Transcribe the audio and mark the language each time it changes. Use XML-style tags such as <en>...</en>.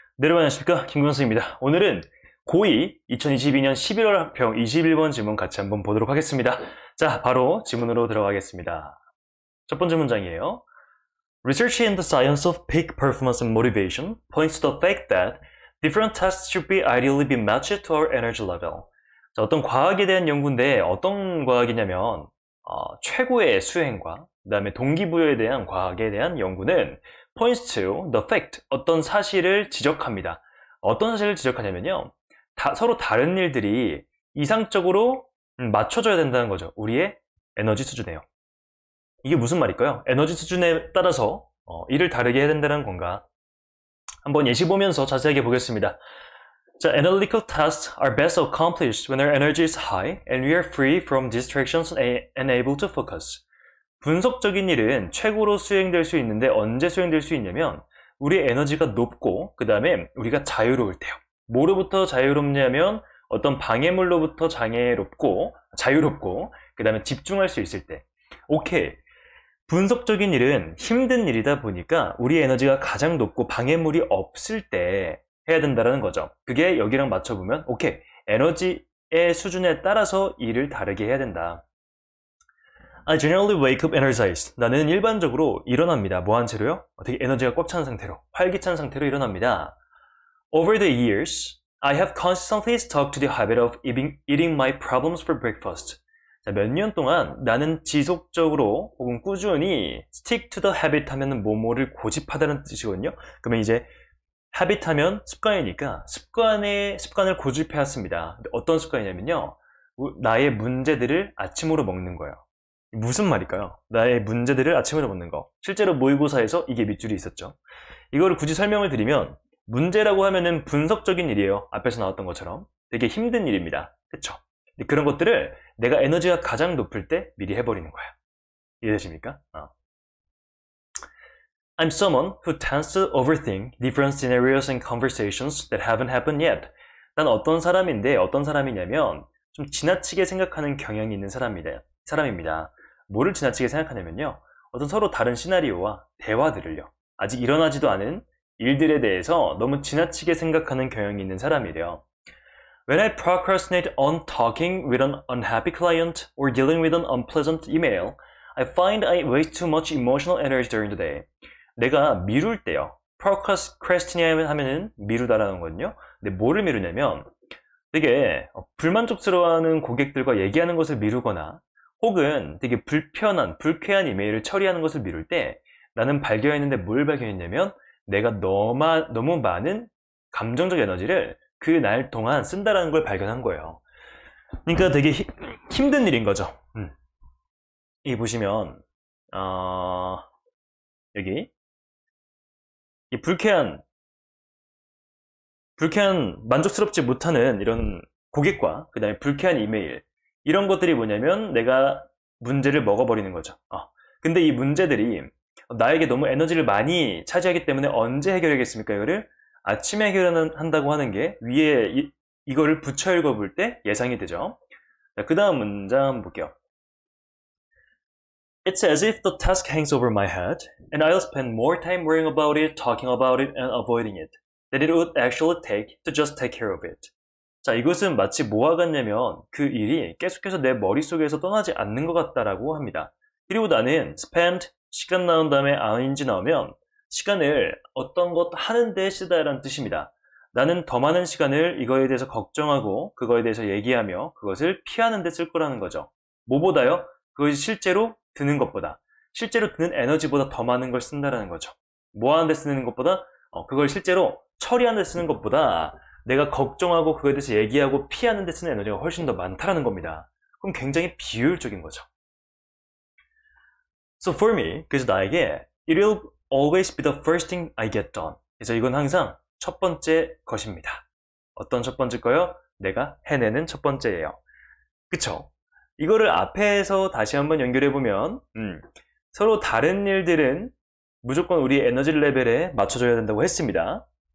<ko>네, 여러분 안녕하십니까, 김근수입니다. 오늘은 고2 2022년 11월 학평 21번 지문 같이 한번 보도록 하겠습니다. 자, 바로 지문으로 들어가겠습니다. 첫 번째 문장이에요.</ko> <en>Research in the science of peak performance and motivation points to the fact that different tasks should be ideally be matched to our energy level.</en> <ko>자, 어떤 과학에 대한 연구인데 어떤 과학이냐면 최고의 수행과 그 다음에 동기부여에 대한 과학에 대한 연구는</ko> <en>points to the fact,</en> <ko>어떤 사실을 지적합니다. 어떤 사실을 지적하냐면요, 서로 다른 일들이 이상적으로 맞춰져야 된다는 거죠. 우리의 에너지 수준에요. 이게 무슨 말일까요? 에너지 수준에 따라서 일을 다르게 해야 된다는 건가? 한번 예시 보면서 자세하게 보겠습니다.</ko> <en>자, analytical tasks are best accomplished when our energy is high and we are free from distractions and able to focus.</en> <ko>분석적인 일은 최고로 수행될 수 있는데 언제 수행될 수 있냐면 우리의 에너지가 높고 그 다음에 우리가 자유로울 때요. 뭐로부터 자유롭냐면 어떤 방해물로부터 자유롭고 그 다음에 집중할 수 있을 때. 오케이. 분석적인 일은 힘든 일이다 보니까 우리의 에너지가 가장 높고 방해물이 없을 때 해야 된다는 거죠. 그게 여기랑 맞춰보면 오케이. 에너지의 수준에 따라서 일을 다르게 해야 된다.</ko> <en>I generally wake up energized.</en> <ko>나는 일반적으로 일어납니다. 뭐 한 채로요? 되게 에너지가 꽉 찬 상태로, 활기찬 상태로 일어납니다.</ko> <en>Over the years, I have constantly stuck to the habit of eating my problems for breakfast.</en> <ko>자, 몇 년 동안 나는 지속적으로 혹은 꾸준히</ko> <en>stick to the habit</en> <ko>하면은 뭐뭐를 고집하다는 뜻이거든요. 그러면 이제 habit 하면 습관이니까 습관을 고집해왔습니다. 어떤 습관이냐면요, 나의 문제들을 아침으로 먹는 거예요. 무슨 말일까요? 나의 문제들을 아침으로 먹는 거. 실제로 모의고사에서 이게 밑줄이 있었죠. 이거를 굳이 설명을 드리면 문제라고 하면은 분석적인 일이에요. 앞에서 나왔던 것처럼 되게 힘든 일입니다. 그쵸? 그런 것들을 내가 에너지가 가장 높을 때 미리 해버리는 거야. 이해되십니까?</ko> <en>I'm someone who tends to overthink different scenarios and conversations that haven't happened yet.</en> <ko>난 어떤 사람인데 어떤 사람이냐면 좀 지나치게 생각하는 경향이 있는 사람입니다. 뭐를 지나치게 생각하냐면요, 어떤 서로 다른 시나리오와 대화들을요, 아직 일어나지도 않은 일들에 대해서 너무 지나치게 생각하는 경향이 있는 사람이래요.</ko> <en>When I procrastinate on talking with an unhappy client or dealing with an unpleasant email, I find I waste too much emotional energy during the day.</en> <ko>내가 미룰 때요, procrastinate 하면은 미루다라는 거거든요. 근데 뭐를 미루냐면 되게 불만족스러워하는 고객들과 얘기하는 것을 미루거나 혹은 되게 불쾌한 이메일을 처리하는 것을 미룰 때 나는 발견했는데 뭘 발견했냐면 내가 너무 많은 감정적 에너지를 그 날 동안 쓴다라는 걸 발견한 거예요. 그러니까 되게 힘든 일인 거죠. 여기 보시면 여기 이 불쾌한 만족스럽지 못하는 이런 고객과 그 다음에 불쾌한 이메일, 이런 것들이 뭐냐면 내가 문제를 먹어버리는 거죠. 근데 이 문제들이 나에게 너무 에너지를 많이 차지하기 때문에 언제 해결하겠습니까? 이거를 아침에 해결한다고 하는 게 위에 이거를 붙여 읽어볼 때 예상이 되죠. 그 다음 문장 한번 볼게요.</ko> <en>It's as if the task hangs over my head and I'll spend more time worrying about it, talking about it, and avoiding it than it would actually take to just take care of it.</en> <ko>자, 이것은 마치 뭐와 같냐면 그 일이 계속해서 내 머릿속에서 떠나지 않는 것 같다라고 합니다. 그리고 나는 spend, 시간 나온 다음에 ing 나오면 시간을 어떤 것 하는 데 쓰다라는 뜻입니다. 나는 더 많은 시간을 이거에 대해서 걱정하고 그거에 대해서 얘기하며 그것을 피하는 데 쓸 거라는 거죠. 뭐보다요? 그것이 실제로 드는 것보다, 실제로 드는 에너지보다 더 많은 걸 쓴다라는 거죠. 뭐 하는 데 쓰는 것보다, 그걸 실제로 처리하는 데 쓰는 것보다 내가 걱정하고 그거에 대해서 얘기하고 피하는 데 쓰는 에너지가 훨씬 더 많다라는 겁니다. 그럼 굉장히 비효율적인 거죠.</ko> <en>So for me,</en> <ko>그래서 나에게</ko> <en>it will always be the first thing I get done.</en> <ko>그래서 이건 항상 첫 번째 것입니다. 어떤 첫 번째 거요? 내가 해내는 첫 번째예요. 그쵸? 이거를 앞에서 다시 한번 연결해보면 서로 다른 일들은 무조건 우리 에너지 레벨에 맞춰줘야 된다고 했습니다.</ko>